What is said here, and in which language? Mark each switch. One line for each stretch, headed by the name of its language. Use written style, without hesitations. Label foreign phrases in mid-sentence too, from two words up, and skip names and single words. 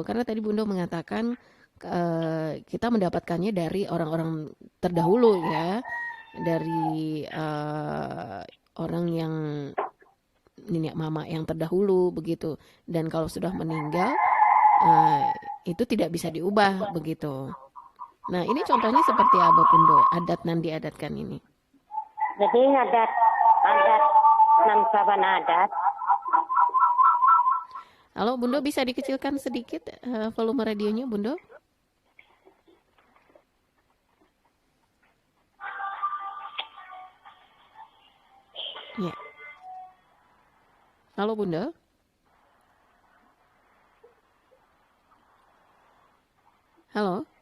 Indonesian: Karena tadi Bundo mengatakan kita mendapatkannya dari orang-orang terdahulu ya, dari orang yang nenek mama yang terdahulu begitu. Dan kalau sudah meninggal itu tidak bisa diubah begitu. Nah ini contohnya seperti apa Bundo?
Minangkabau: Adat nan diadatkan
Indonesian: ini.
Minangkabau: Jadi adat nan sabana adat.
Indonesian: Halo Bundo, bisa dikecilkan sedikit volume radionya Bundo? Ya. Halo Bundo. Halo.